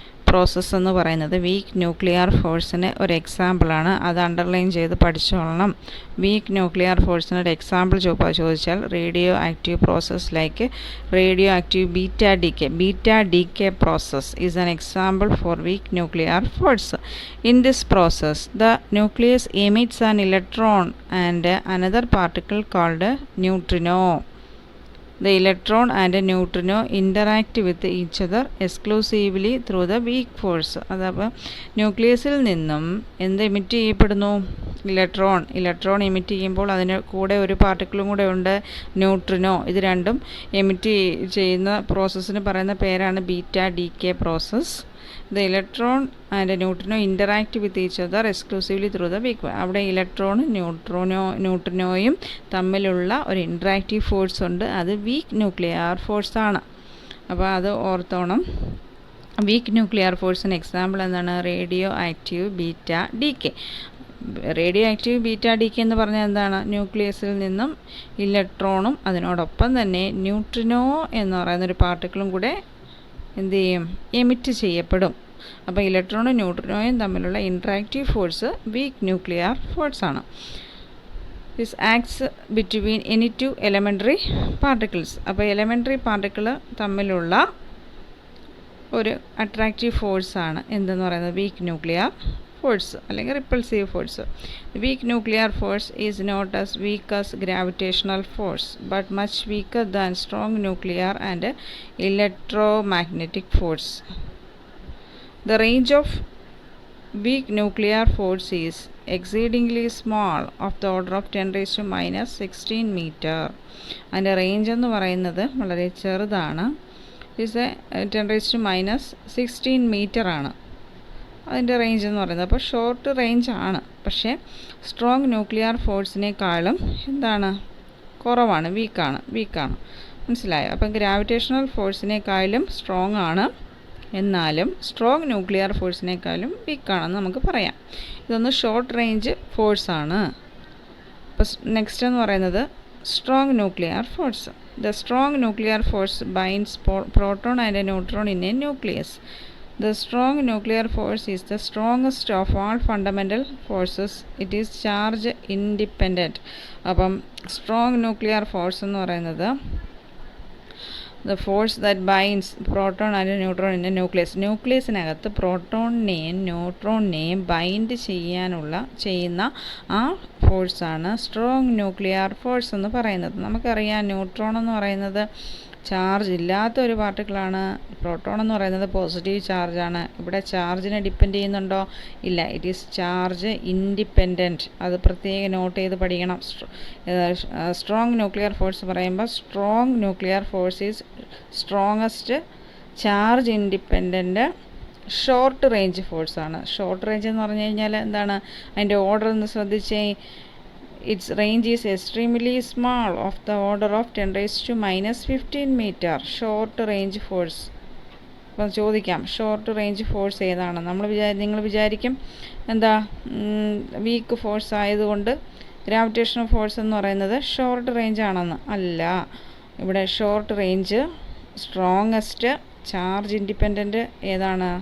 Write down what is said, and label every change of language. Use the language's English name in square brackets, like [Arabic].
[Malayalam] Process എന്ന് പറയുന്നത് weak nuclear ഫോഴ്സിന് ഒരു എക്സാമ്പിളാണ്. അത് അണ്ടർലൈൻ ചെയ്ത് പഠിച്ചോളണം. വീക്ക് ന്യൂക്ലിയർ ഫോഴ്സിന് ഒരു എക്സാമ്പിൾ ചോദിച്ചാൽ [English] Radio active process like radio active beta decay process is an example for weak nuclear force. In this process, the nucleus emits an electron and another particle called neutrino. The electron and neutrino interact with each other exclusively through the weak force. [Malayalam] അതപ്പോൾ ന്യൂക്ലിയസിൽ നിന്നും എന്ത് emit ചെയ്യപ്പെടുന്നു? Electron emit ചെയ്യുമ്പോൾ അതിന് കൂടെ ഒരു പാർട്ടിക്കിളും കൂടെ ഉണ്ട്, ന്യൂട്രിനോ. ഇത് രണ്ടും എമിറ്റ് ചെയ്യുന്ന പ്രോസസ്സിന് പറയുന്ന പേരാണ് beta decay process. [English] The electron and neutrino interact with each other exclusively through the weak force. [Malayalam] അവിടെ ഇലക്ട്രോണും ന്യൂട്രിനോയും തമ്മിലുള്ള ഒരു ഇൻട്രാക്റ്റീവ് ഫോഴ്സ് ഉണ്ട്. അത് വീക്ക് ന്യൂക്ലിയർ ഫോഴ്സ് ആണ്. അപ്പോൾ അത് ഓർത്തോണം. വീക്ക് ന്യൂക്ലിയർ ഫോഴ്സിന് എക്സാമ്പിൾ എന്താണ്? Radio active beta decay. Radio active beta decay എന്ന് പറഞ്ഞാൽ എന്താണ്? ന്യൂക്ലിയസിൽ നിന്നും ഇലക്ട്രോണും അതിനോടൊപ്പം തന്നെ ന്യൂട്രിനോ എന്ന് പറയുന്നൊരു പാർട്ടിക്കിളും കൂടെ എന്ത് ചെയ്യും? എമിറ്റ് ചെയ്യപ്പെടും. അപ്പോൾ ഇലക്ട്രോണും ന്യൂട്രിനോയും തമ്മിലുള്ള interactive force weak nuclear ഫോഴ്സാണ്. [English] This acts between any two elementary particles. [Malayalam] അപ്പോൾ എലമെൻ്ററി പാർട്ടിക്കിൾ തമ്മിലുള്ള ഒരു അട്രാക്റ്റീവ് ഫോഴ്സാണ് എന്തെന്ന് പറയുന്നത്? വീക്ക് ന്യൂക്ലിയർ ഫോഴ്സ് അല്ലെങ്കിൽ repulsive force. [English] Weak nuclear force is not as weak as gravitational force but much weaker than strong nuclear and electromagnetic force. The range of weak nuclear force is exceedingly small, of the order of 10⁻⁻16 meter. [Malayalam] അതിൻ്റെ range എന്ന് പറയുന്നത് വളരെ ചെറുതാണ്. Is 10⁻⁻16 metre ആണ് അതിൻ്റെ range എന്ന് പറയുന്നത്. അപ്പോൾ ഷോർട്ട് റേഞ്ച് ആണ്, പക്ഷേ സ്ട്രോങ് ന്യൂക്ലിയർ ഫോഴ്സിനേക്കാളും എന്താണ്? കുറവാണ്, വീക്കാണ്. മനസ്സിലായോ? അപ്പം ഗ്രാവിറ്റേഷണൽ ഫോഴ്സിനേക്കാളും സ്ട്രോങ് ആണ്, എന്നാലും സ്ട്രോങ് ന്യൂക്ലിയർ ഫോഴ്സിനേക്കാളും വീക്കാണെന്ന് നമുക്ക് പറയാം. ഇതൊന്ന് ഷോർട്ട് റേഞ്ച് ഫോഴ്സാണ്. അപ്പോൾ നെക്സ്റ്റ് എന്ന് പറയുന്നത് strong nuclear force. [English] The strong nuclear force binds proton and neutron in a nucleus. The strong nuclear force is the strongest of all fundamental forces. It is charge independent. [Malayalam] അപ്പം strong nuclear force എന്ന് പറയുന്നത് [English] the force that binds proton and neutron in a nucleus. [Malayalam] ന്യൂക്ലിയസിനകത്ത് പ്രോട്ടോണിനെയും ന്യൂട്രോണിനെയും bind ചെയ്യുന്ന ആ ഫോഴ്സാണ് strong nuclear force എന്ന് പറയുന്നത്. നമുക്കറിയാം neutron എന്ന് പറയുന്നത് ചാർജ് ഇല്ലാത്ത ഒരു പാർട്ടിക്കിളാണ്. പ്രോട്ടോൺ എന്ന് പറയുന്നത് പോസിറ്റീവ് ചാർജാണ്. ഇവിടെ ചാർജിനെ ഡിപ്പെൻഡ് ചെയ്യുന്നുണ്ടോ? ഇല്ല. [English] It is charge independent. [Malayalam] അത് പ്രത്യേകം നോട്ട് ചെയ്ത് പഠിക്കണം. സ്ട്രോങ് ന്യൂക്ലിയർ ഫോഴ്സ് പറയുമ്പോൾ strong nuclear force is strongest charge independent short range ഫോഴ്സാണ്. Short range എന്ന് പറഞ്ഞു കഴിഞ്ഞാൽ എന്താണ്? അതിൻ്റെ ഓർഡർ ഒന്ന് ശ്രദ്ധിച്ചേ. [English] Its range is extremely small, of the order of 10⁻⁻15 meter. [Malayalam] Short range force. അപ്പം ചോദിക്കാം, ഷോർട്ട് റേഞ്ച് ഫോഴ്സ് ഏതാണ്? നിങ്ങൾ വിചാരിക്കും എന്താ, വീക്ക് ഫോഴ്സ് ആയതുകൊണ്ട് ഗ്രാവിറ്റേഷണൽ ഫോഴ്സ് എന്ന് പറയുന്നത് ഷോർട്ട് റേഞ്ച് ആണെന്ന്. അല്ല, ഇവിടെ short range strongest charge independent ഏതാണ്?